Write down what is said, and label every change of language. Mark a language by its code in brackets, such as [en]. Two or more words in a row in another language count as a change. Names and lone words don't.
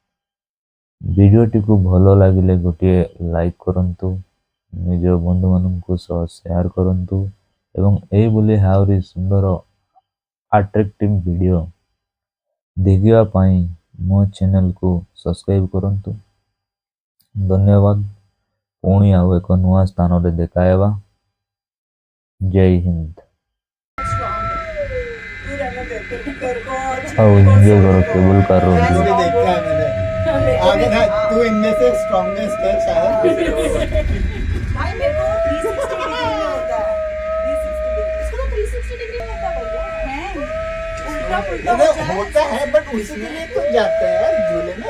[or] ଭିଡ଼ିଓଟିକୁ ଭଲ ଲାଗିଲେ ଗୋଟିଏ ଲାଇକ୍ କରନ୍ତୁ, ନିଜ ବନ୍ଧୁମାନଙ୍କୁ ସହ ସେୟାର କରନ୍ତୁ ଏବଂ ଏହିଭଳି ଆହୁରି ସୁନ୍ଦର ଆଟ୍ରାକ୍ଟିଭ ଭିଡ଼ିଓ ଦେଖିବା ପାଇଁ ମୋ ଚ୍ୟାନେଲକୁ ସବସ୍କ୍ରାଇବ୍ କରନ୍ତୁ। ଧନ୍ୟବାଦ। ପୁଣି ଆଉ ଏକ ନୂଆ ସ୍ଥାନରେ ଦେଖା ହେବା। ଜୟ ହିନ୍ଦ। ଆଉ ଏନ୍ଜୟ କର କେବल କାର [hi] ये देखा है मैंने आगे ना तू इनमें से स्ट्रॉन्गेस्ट है शायद भाई मेरे को 360 डिग्री में होता है 360 डिग्री इसको तो 360 डिग्री में होता है भैया है उल्टा पुल्टा अरे होता है बट उसी के लिए तो जाते हैं झूले में